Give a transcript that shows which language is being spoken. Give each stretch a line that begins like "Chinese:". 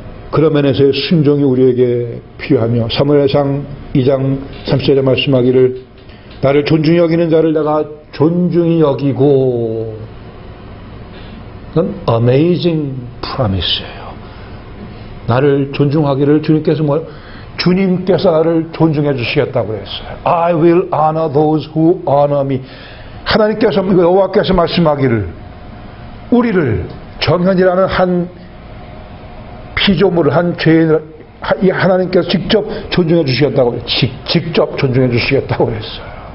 Korean: 그런 면에서의 순종이 우리에게 필요하며, 사무엘상 2장 30절에 말씀하기를 나를 존중히 여기는 자를 내가 존중히 여기고, 그건
English: amazing promise
Korean: 예요. 나를 존중하기를 주님께서 주님께서 나를 존중해 주시겠다고 그랬어요.
English: I will honor those who honor me.
Korean: 하나님께서, 여호와께서 말씀하기를 우리를 정현이라는 한 피조물을, 한 죄인을 하나님께서 직접 존중해 주시겠다고 그랬어요. 직접 존중해 주시겠다고 그랬어요.